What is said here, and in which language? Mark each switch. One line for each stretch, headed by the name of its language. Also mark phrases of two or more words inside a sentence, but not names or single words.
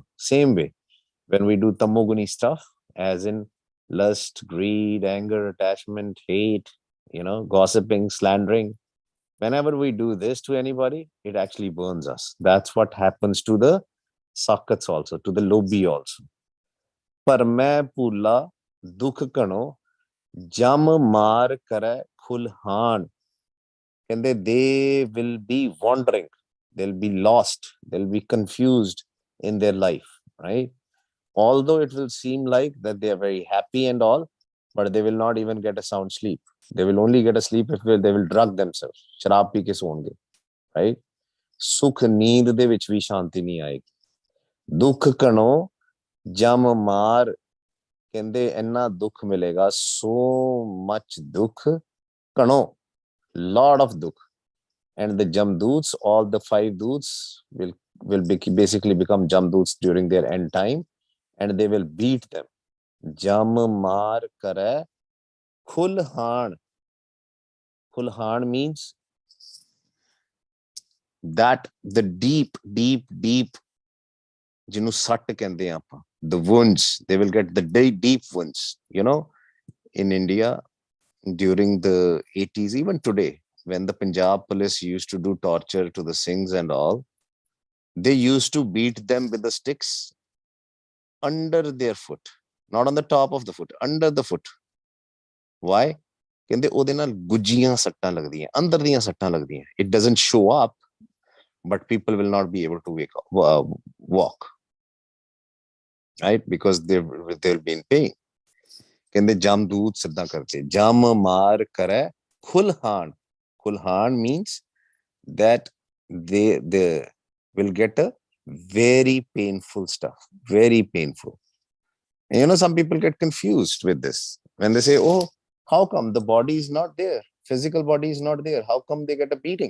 English: Same way, when we do tamoguni stuff, as in lust, greed, anger, attachment, hate, gossiping, slandering, whenever we do this to anybody, it actually burns us. That's what happens to the sakats also, to the lobby also.
Punjabi: ਪਰ ਮੈਂ ਭੂਲਾ ਦੁਖ ਕਣੋ ਜਮ ਮਾਰ ਕਰੇ ਖੁਲਹਾਨ.
English: कहंदे they will be wandering, they'll be lost, they'll be confused in their life, right? Although it will seem like that they are very happy and all, but they will not even get a sound sleep. They will only get a sleep if they will drug themselves.
Punjabi: ਸ਼ਰਾਬ ਪੀ ਕੇ ਸੌਂਗੇ, right? ਸੁਖ ਨੀਂਦ ਦੇ ਵਿਚ ਭੀ ਸ਼ਾਂਤੀ ਨਹੀਂ ਆਏਗੀ. ਦੁਖ ਕਣੋ ਜਮ ਮਾਰ ਕਹਿੰਦੇ ਇੰਨਾ ਦੁੱਖ ਮਿਲੇਗਾ,
English: so much
Punjabi: ਦੁੱਖ, ਕਣੋ,
English: lot of ਦੁੱਖ. And the Jamdoots, all the 5 Doots basically become Jamdoots during their end time, and they will beat them.
Punjabi: ਜਮ ਮਾਰ ਕਰੇ ਖੁਲਹਾਨ.
English: Khulhan means that the deep, deep, deep,
Punjabi: ਜਿਹਨੂੰ ਸੱਟ ਕਹਿੰਦੇ ਆ ਆਪਾਂ,
English: the wounds, they will get the deep wounds. In India, during the 80s, even today, when the Punjab police used to do torture to the Singhs and all, they used to beat them with the sticks under their foot, not on the top of the foot, under the foot. Why?
Punjabi: ਕਹਿੰਦੇ ਉਹਦੇ ਨਾਲ ਗੁੱਜੀਆਂ ਸੱਟਾਂ ਲੱਗਦੀਆਂ, ਅੰਦਰ ਦੀਆਂ ਸੱਟਾਂ ਲੱਗਦੀਆਂ.
English: It doesn't show up, but people will not be able to walk, right? Because they'll be in pain.
Punjabi: ਕਹਿੰਦੇ ਜਮਦੂਤ ਸਿੱਧਾ ਕਰਦੇ, ਜਮ ਮਾਰ ਕਰੇ ਖੁਲਹਾਨ.
English: Khulhan means that they will get a very painful stuff, very painful. And some people get confused with this when they say, oh, how come the body is not there, physical body is not there, how come they get a beating?